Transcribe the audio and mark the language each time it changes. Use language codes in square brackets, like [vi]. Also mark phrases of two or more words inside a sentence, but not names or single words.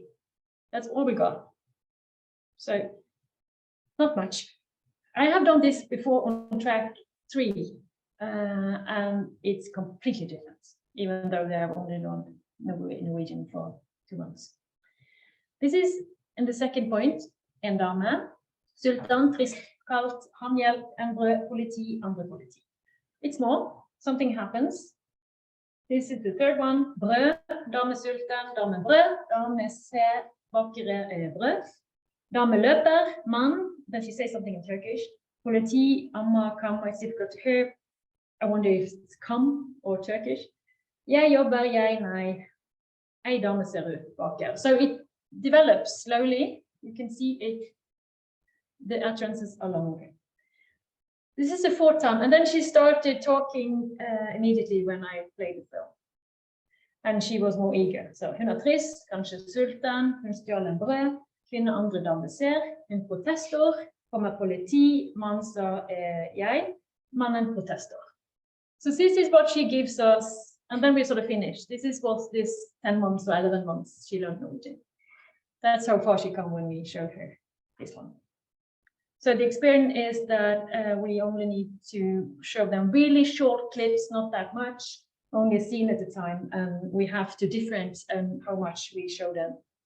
[en] That's all we got. So not much. I have done this before on track 3, and it's completely different, even though they have only done Norwegian for 2 months. This is in the second point, [no] en dame, sultan, trist, kaldt, handhjelp, endre, politi, andre politi. [en] It's more, something happens. This is the third one, [no] brød, dame sultan, dame brød, dame ser, bakere brød, dame løper, mann, [en] then she says something in Turkish, politi, amma, kam, it's difficult to hear. I wonder if it's come or Turkish. [no] Jeg jobber, jeg, nei, ei dame ser ut baker. [en] So it develops slowly. You can see it, the utterances are longer. This is the fourth time, and then she started talking immediately when I played the film. And she was more eager. [no] So hun trist, kanskje sulten, hun stjal en brød, kvinne andre dame ser, hun protestor, kommer politi, mann sa jeg, mannen protestor. [en] So this is what she gives us, and then we sort of finish. This is what this 10 months or 11 months she learned Norwegian. That's how far she come when we showed her this one. So the experience is that we only need to show them really short clips, not that much, only a scene at a time, and we have to differentiate how much we show them.